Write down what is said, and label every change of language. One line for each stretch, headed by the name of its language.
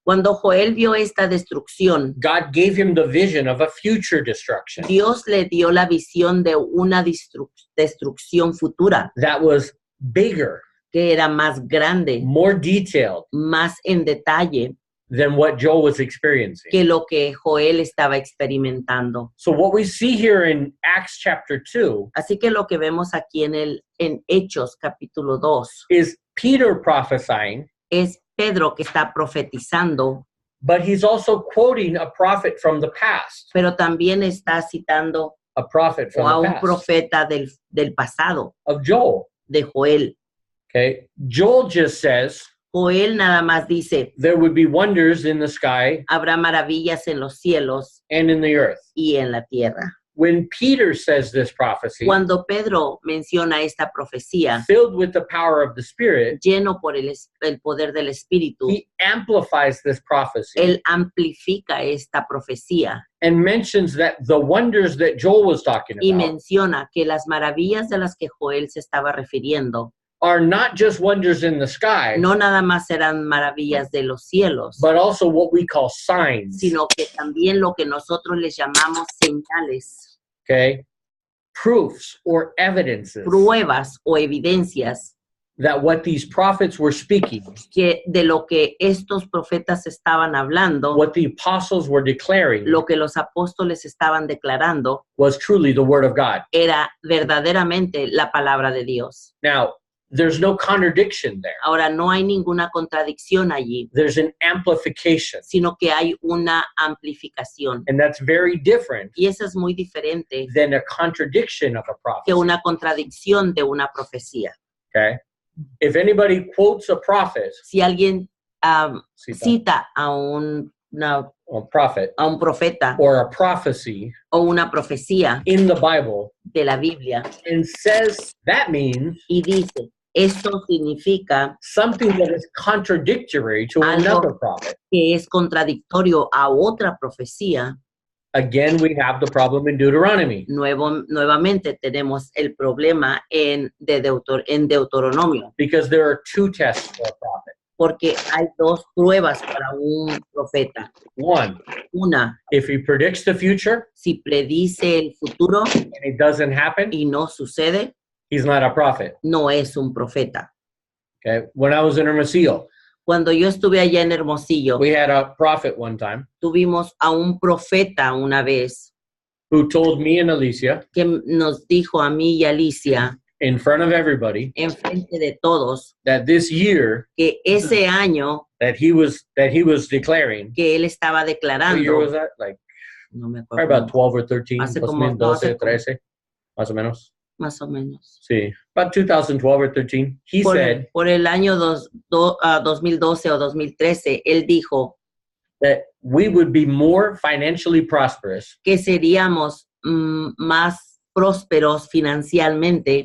Spanish: Cuando Joel vio esta destrucción,
English: God gave him the vision of a future destruction
Spanish: Dios le dio la visión de una destrucción futura
English: that was bigger,
Spanish: que era más grande,
English: more detailed
Spanish: más en detalle
English: than what Joel was experiencing.
Spanish: que lo que Joel estaba experimentando.
English: So what we see here in Acts chapter 2
Spanish: Así que lo que vemos aquí en Hechos capítulo 2
English: is Peter prophesying,
Spanish: es Pedro que está profetizando,
English: but he's also quoting a prophet from the past,
Spanish: pero también está citando
English: a prophet a from the
Spanish: un
English: past
Spanish: profeta del pasado,
English: of Joel.
Spanish: de Joel.
English: Okay. Joel just says
Spanish: Joel nada más dice,
English: there would be wonders in the sky
Spanish: habrá maravillas en los cielos
English: and in the earth.
Spanish: y en la tierra.
English: when Peter says this prophecy,
Spanish: Cuando Pedro menciona esta profecía,
English: filled with the power of the Spirit,
Spanish: lleno por el poder del Espíritu,
English: he amplifies this prophecy
Spanish: él amplifica esta profecía
English: and mentions that the wonders that Joel was talking
Spanish: y
English: about
Spanish: menciona que las maravillas de las que Joel se estaba refiriendo
English: are not just wonders in the sky,
Spanish: no nada más eran maravillas de los cielos,
English: but also what we call signs.
Spanish: sino que también lo que nosotros les llamamos señales,
English: Okay, proofs or evidences
Spanish: pruebas o evidencias
English: that what these prophets were speaking,
Spanish: que de lo que estos profetas estaban hablando,
English: what the apostles were declaring,
Spanish: lo que los apóstoles estaban declarando,
English: was truly the word of God.
Spanish: era verdaderamente la palabra de Dios.
English: Now, there's no contradiction there.
Spanish: Ahora, no hay ninguna contradicción allí,
English: There's an amplification,
Spanish: sino que hay una amplificación.
English: and that's very different
Spanish: Y eso es muy diferente
English: than a contradiction of a prophecy.
Spanish: que una contradicción de una profecía.
English: Okay, if anybody quotes a prophet,
Spanish: Si alguien cita, cita a
English: a prophet,
Spanish: un profeta
English: or a prophecy
Spanish: o una profecía
English: in the Bible,
Spanish: de la Biblia
English: and says that means
Spanish: y dice, esto significa
English: something that is contradictory to another prophet,
Spanish: que es contradictorio a otra profecía,
English: again, we have the problem in Deuteronomy.
Spanish: nuevamente tenemos el problema en Deuteronomio,
English: Because there are two tests for a prophet.
Spanish: porque hay dos pruebas para un profeta.
English: One,
Spanish: Una,
English: if he predicts the future
Spanish: si predice el futuro
English: and it doesn't happen,
Spanish: y no sucede,
English: he's not a prophet.
Spanish: no es un profeta.
English: Okay. When I was in Hermosillo,
Spanish: Cuando yo estuve allá en Hermosillo,
English: we had a prophet one time
Spanish: tuvimos a un profeta una vez
English: who told me and Alicia
Spanish: que nos dijo a mí y a Alicia,
English: in front of everybody
Spanish: en frente de todos,
English: that this year
Spanish: que ese año
English: that he was declaring,
Spanish: que él estaba
English: what year
Spanish: declarando,
English: was that? Like
Spanish: no me
English: probably
Spanish: acuerdo,
English: about 12 or 13,
Spanish: Hace como-
English: 2012,
Spanish: hace como- 13, más o menos. más o menos.
English: Sí, about 2012 or 13. He said
Spanish: Por el año 2012 o 2013, él dijo
English: that we would be more financially prosperous
Spanish: que seríamos más prósperos financieramente